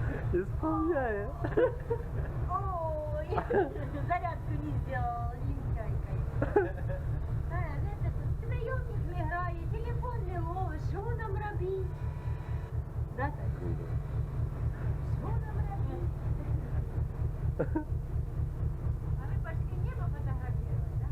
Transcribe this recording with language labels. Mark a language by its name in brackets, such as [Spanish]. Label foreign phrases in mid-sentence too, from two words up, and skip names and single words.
[Russian] Исполняя. Ой, зарядку не сделала, лентяйка. [Ukrainian] Прийомник не грає, телефон не ловить, що нам робити? Да, так? Що нам робити? [Russian] А ви пошли небо фотографировать, да?